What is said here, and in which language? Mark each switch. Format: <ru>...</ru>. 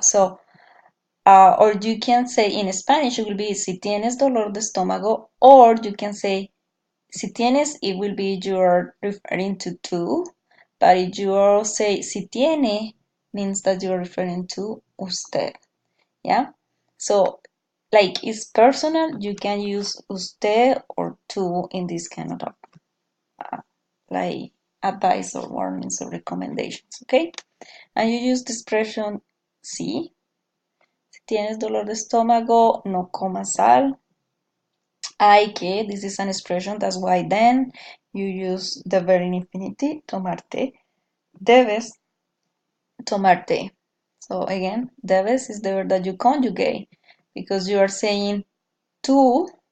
<en>So or you can say in Spanish, it will be</en> <es>si tienes dolor de estómago,</es> <en>or you can say si tienes, it will be you're referring to tú, but if you say si tiene, means that you're referring to usted. Yeah? So, like it's personal, you can use usted or tú in this kind of like advice or warnings or recommendations, okay? And you use the expression si.</en> <es>Si tienes dolor de estómago, no comas sal.</es> <en>Hay que, this is an expression, that's why then you use the verb in infinitive, tomarte.</en> <es>Debes tomarte.</es> <en>So again, debes is the verb that you conjugate because you are saying tú.</en>